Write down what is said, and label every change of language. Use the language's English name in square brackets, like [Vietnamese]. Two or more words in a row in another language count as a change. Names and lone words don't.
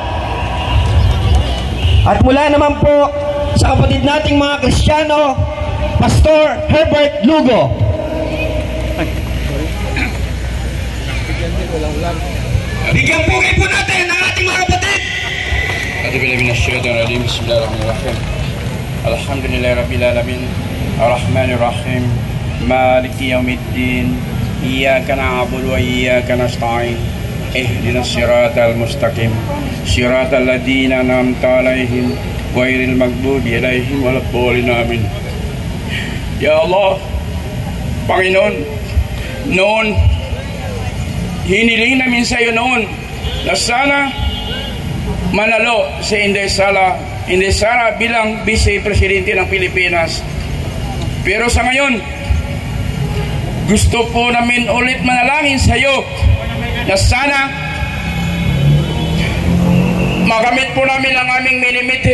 [Filipino] At mula naman po sa kapatid nating mga Kristiyano, Pastor Herbert Lugo. Bigyan po kayo po natin ang ating mga kapatid. [Arabic] بسم الله الرحمن الرحيم. الحمد لله رب العالمين، الرحمن الرحيم، مالك يوم الدين، إياك نعبد وإياك نستعين، اهدنا الصراط المستقيم، صراط الذين أنعمت عليهم، غير المغضوب عليهم ولا الضالين. Amin. يا الله, [Filipino] Panginoon, noon hiniling namin sa iyo noon na sana manalo si Inday Sara bilang Vice Presidente ng Pilipinas. Pero sa ngayon, gusto po namin ulit manalangin sa iyo na sana magamit po namin ang aming minimiti.